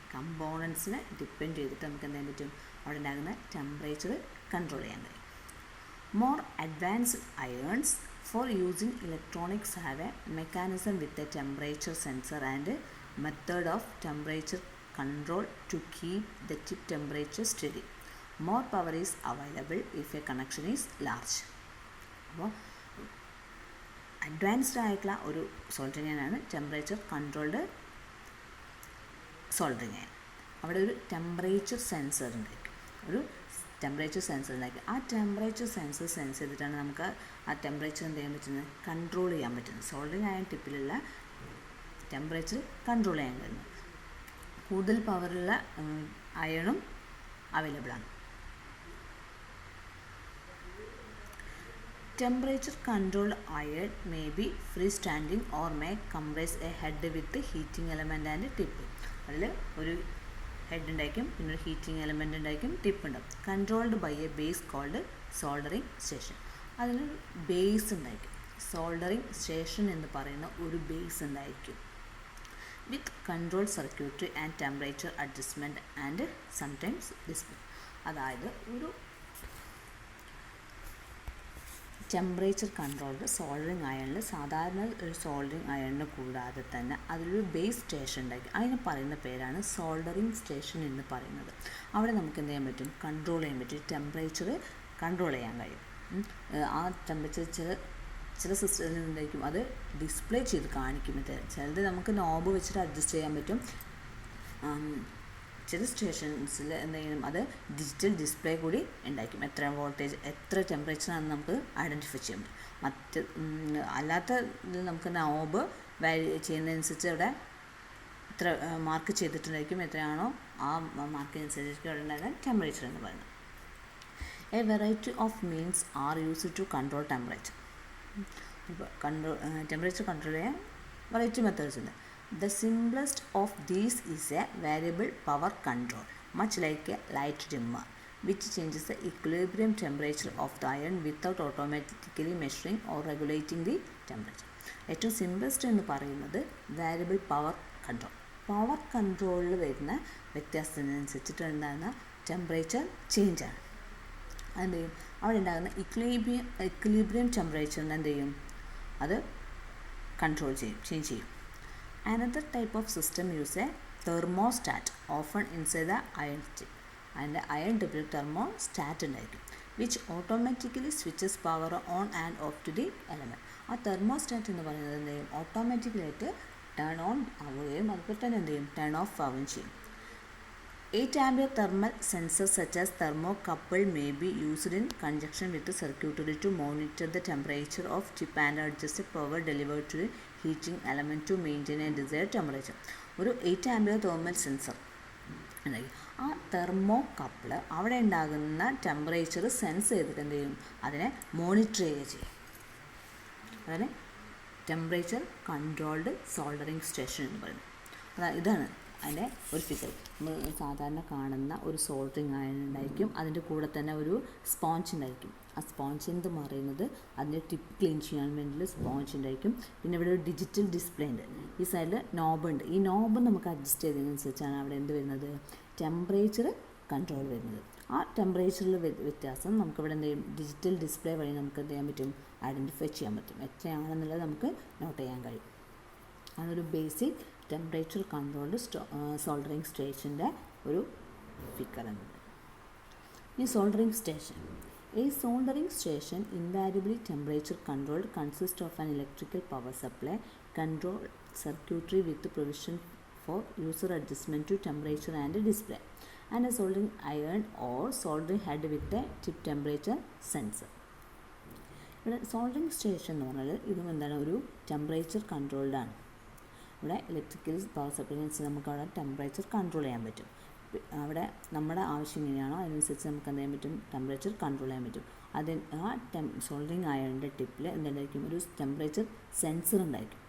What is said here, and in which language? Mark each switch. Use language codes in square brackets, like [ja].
[ml] കമ്പോണൻസിനെ depend ചെയ്തിട്ട് നമുക്ക് എന്ത് ചെയ്യാൻ പറ്റും, അവിടെ ഉണ്ടാകുന്ന ടെമ്പറേച്ചർ കൺട്രോൾ ചെയ്യാൻ കഴിയും. [en] More advanced irons for using electronics have a mechanism with a temperature sensor and method of temperature control to keep the chip temperature steady. More power is available if a connection is large. [ml] അപ്പോൾ advanced ആയിട്ടുള്ള ഒരു soldering ആണ് temperature controlled soldering ആണ്. അവിടെ ഒരു temperature sensor ഉണ്ടായിരിക്കും, ഒരു temperature sensor ഉണ്ടായിരിക്കും. ആ ടെമ്പറേച്ചർ സെൻസർ സെൻസ് ചെയ്തിട്ടാണ് നമുക്ക് ആ ടെമ്പറേച്ചർ എന്ത് ചെയ്യാൻ പറ്റുന്നത്, കൺട്രോൾ ചെയ്യാൻ പറ്റുന്നത്. സോൾഡറിങ് ആയ ടിപ്പിലുള്ള ടെമ്പറേച്ചർ കൺട്രോൾ ചെയ്യാൻ കഴിയുന്നത്. കൂടുതൽ പവറുള്ള അയണും അവൈലബിൾ ആണ്. [en] Temperature controlled iron may be free standing or may comprise a head with heating element and tip. [ml] അതിൽ ഒരു ഹെഡ് ഉണ്ടായിരിക്കും, പിന്നെ ഒരു ഹീറ്റിംഗ് എലമെൻറ്റ് ഉണ്ടായിരിക്കും, ടിപ്പ് ഉണ്ടാവും. [en] Controlled by a base called soldering station. [ml] അതിനൊരു ബേസ് ഉണ്ടായിരിക്കും. സോൾഡറിങ് സ്റ്റേഷൻ എന്ന് പറയുന്ന ഒരു ബേസ് ഉണ്ടായിരിക്കും. [en] with control circuitry and temperature adjustment and sometimes display. [ml] അതായത് ഒരു ടെമ്പറേച്ചർ കൺട്രോൾഡ് സോൾഡറിങ് അയണിൽ, സാധാരണ ഒരു സോൾഡറിങ് അയണിന് കൂടാതെ തന്നെ അതിലൊരു ബേസ് സ്റ്റേഷൻ ഉണ്ടാക്കി. അതിന് പറയുന്ന പേരാണ് സോൾഡറിങ് സ്റ്റേഷൻ എന്ന് പറയുന്നത്. അവിടെ നമുക്ക് എന്ത് ചെയ്യാൻ പറ്റും, കൺട്രോൾ ചെയ്യാൻ പറ്റും, ടെമ്പറേച്ചർ കൺട്രോൾ ചെയ്യാൻ കഴിയും. ആ ടെമ്പറേച്ചർ ചില സിസ്റ്റത്തിൽ എന്തായിരിക്കും അത് ഡിസ്പ്ലേ ചെയ്ത് കാണിക്കുന്നത്. ചിലത് നമുക്ക് നോബ് വെച്ചിട്ട് അഡ്ജസ്റ്റ് ചെയ്യാൻ പറ്റും. ചില സ്റ്റേഷൻസിൽ എന്തെങ്കിലും അത് ഡിജിറ്റൽ ഡിസ്പ്ലേ കൂടി ഉണ്ടായിരിക്കും. എത്ര വോൾട്ടേജ്, എത്ര ടെമ്പറേച്ചറാണെന്ന് നമുക്ക് ഐഡൻറ്റിഫൈ ചെയ്യാൻ പറ്റും. അല്ലാത്ത ഇതിൽ നമുക്ക് നോബ് വാരി ചെയ്യുന്നതനുസരിച്ച് അവിടെ എത്ര മാർക്ക് ചെയ്തിട്ടുണ്ടായിരിക്കും, എത്രയാണോ ആ മാർക്കിനനുസരിച്ച് അവിടെ ഉണ്ടാകുന്ന ടെമ്പറേച്ചർ എന്ന് പറയുന്നത്. [en] A variety of means are used to control temperature. [ml] ഇപ്പോൾ ടെമ്പറേച്ചർ കൺട്രോൾ ചെയ്യാൻ വെറൈറ്റി മെത്തേഡ്സ് ഉണ്ട്. [en] The simplest of these is a variable power control, much like a light dimmer, which changes the equilibrium temperature of the iron without automatically measuring or regulating the temperature. [ml] ഏറ്റവും simplest എന്ന് പറയുന്നത് variable power control. Power കൺട്രോളിൽ വരുന്ന വ്യത്യാസത്തിനനുസരിച്ചിട്ട് ഉണ്ടാകുന്ന temperature ചേഞ്ചാണ്. അതെന്ത് ചെയ്യും, അവിടെ ഉണ്ടാകുന്ന ഇക്വിലിബ്രിയം ടെമ്പറേച്ചറിന് എന്ത് ചെയ്യും, അത് കൺട്രോൾ ചെയ്യും, ചേഞ്ച് ചെയ്യും. [en] Another type of system uses a thermostat, often inside the iron chip. And the iron chip thermostat [ml] ഉണ്ടായിരിക്കും, [en] which automatically switches power on and off to the element. [ml] ആ തെർമോസ്റ്റാറ്റ് എന്ന് പറയുന്നത് എന്ത് ചെയ്യും, ഓട്ടോമാറ്റിക്കലായിട്ട് ടേൺ ഓൺ ആവുകയും അതുപോലെ തന്നെ എന്ത് ചെയ്യും, ടേൺ ഓഫ് ആവുകയും ചെയ്യും. [en] 8 ampere thermal sensors such as thermocouple may be used in conjunction with the circuitry to monitor the temperature of chip and adjust the power delivered to the heating element to maintain a desired temperature. [ml] ഒരു 8 ampere thermal sensor ഉണ്ടായി. ആ thermocouple അവിടെ ഉണ്ടാകുന്ന temperature sense ചെയ്തിട്ട് എന്ത് ചെയ്യും, അതിനെ monitor ചെയ്യുക ചെയ്യും. അതിനെ ടെമ്പറേച്ചർ കൺട്രോൾഡ് സോൾഡറിങ് സ്റ്റേഷൻ എന്ന് പറയുന്നത്. ഇതാണ് അതിൻ്റെ ഒരു ഫിഗർ. നമ്മൾ സാധാരണ കാണുന്ന ഒരു സോൾഡറിങ് അയൺ ഉണ്ടായിരിക്കും, അതിൻ്റെ കൂടെ തന്നെ ഒരു സ്പോഞ്ച് ഉണ്ടായിരിക്കും. ആ സ്പോഞ്ച് എന്ന് പറയുന്നത് അതിൻ്റെ ടിപ്പ് ക്ലീൻ ചെയ്യാൻ വേണ്ടിയിട്ട് സ്പോഞ്ച് ഉണ്ടായിരിക്കും. പിന്നെ ഇവിടെ ഒരു ഡിജിറ്റൽ ഡിസ്പ്ലേ ഉണ്ട്, ഈ സൈഡിൽ നോബ് ഉണ്ട്. ഈ നോബ് നമുക്ക് അഡ്ജസ്റ്റ് ചെയ്തതിനനുസരിച്ചാണ് അവിടെ എന്ത് വരുന്നത്, ടെമ്പറേച്ചർ കൺട്രോൾ വരുന്നത്. ആ ടെമ്പറേച്ചറിൽ വ്യത്യാസം നമുക്കിവിടെ എന്ത് ചെയ്യും, ഡിജിറ്റൽ ഡിസ്പ്ലേ വഴി നമുക്ക് എന്ത് ചെയ്യാൻ പറ്റും, ഐഡൻറ്റിഫൈ ചെയ്യാൻ പറ്റും, എത്രയാണെന്നുള്ളത് നമുക്ക് നോട്ട് ചെയ്യാൻ കഴിയും. അതൊരു ബേസിക് ടെമ്പറേച്ചർ കൺട്രോൾഡ് സോൾഡറിങ് സ്റ്റേഷൻ്റെ ഒരു ഫിഗർ എന്നത്. [en] ഈ soldering station, a soldering station invariably temperature controlled consists of an electrical power supply, control circuitry with provision for user adjustment to temperature and display, and a soldering iron or soldering head with a chip temperature sensor. [ml] ഇവിടെ soldering station എന്ന് പറഞ്ഞാൽ ഇതും എന്താണ്, ഒരു temperature controlled ആണ്. ഇവിടെ electrical power supply അനുസരിച്ച് നമുക്ക് അവിടെ ടെമ്പറേച്ചർ കൺട്രോൾ ചെയ്യാൻ പറ്റും. അവിടെ നമ്മുടെ ആവശ്യം എങ്ങനെയാണോ അതിനനുസരിച്ച് നമുക്ക് എന്ത് ചെയ്യാൻ പറ്റും, ടെമ്പറേച്ചർ കൺട്രോൾ ചെയ്യാൻ പറ്റും. ആ സോൾഡറിങ് അയണിൻ്റെ ടിപ്പിൽ എന്തുണ്ടായിരിക്കും, ഒരു ടെമ്പറേച്ചർ സെൻസർ ഉണ്ടായിരിക്കും.